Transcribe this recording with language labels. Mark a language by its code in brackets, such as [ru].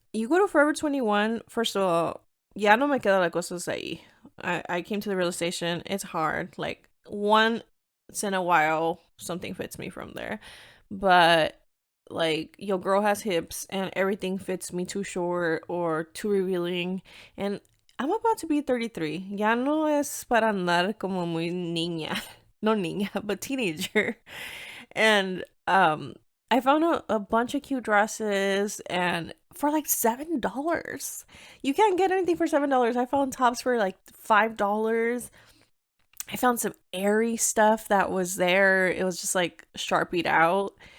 [en] You go to Forever 21, first of all, [es] ya no me queda la cosas ahí. [en] I came to the realization it's hard. Like, once in a while, something fits me from there. But, like, your girl has hips and everything fits me too short or too revealing. And I'm about to be 33. [es] Ya no es para andar como muy niña. No niña, [en] but teenager. And I found a bunch of cute dresses and for like $7. You can't get anything for $7. I found tops for like $5. I found some airy stuff that was there. It was just like sharpied out.